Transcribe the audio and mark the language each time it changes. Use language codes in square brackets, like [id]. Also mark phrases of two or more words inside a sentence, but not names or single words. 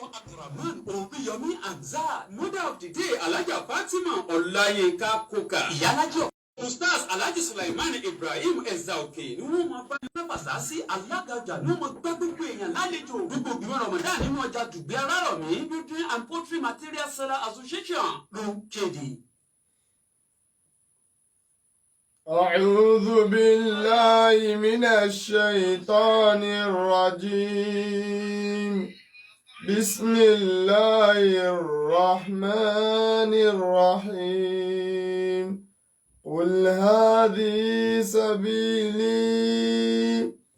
[yo] Abdurrahman Omiyomi Anza, [en] Mother of the Day [yo] Alhaja Fatima Olayinka Koka, Ìyálájọ Ustaz Alhaji Sulaiman Ibrahim Ezaoke ni wọ́n máa bá ní pàṣẹ sí alága ọjà ni wọ́n máa gbá gbogbo èèyàn lálejò gbogbo ìgbìmọ̀ Ramadan nínú ọjà Dùgbẹ́ Arárọ̀mí Building and Poultry Material Seller Association ló ń kéde. [ar] أعوذ بالله من الشيطان الرجيم بسم الله الرحمن الرحيم قل هذه سبيلي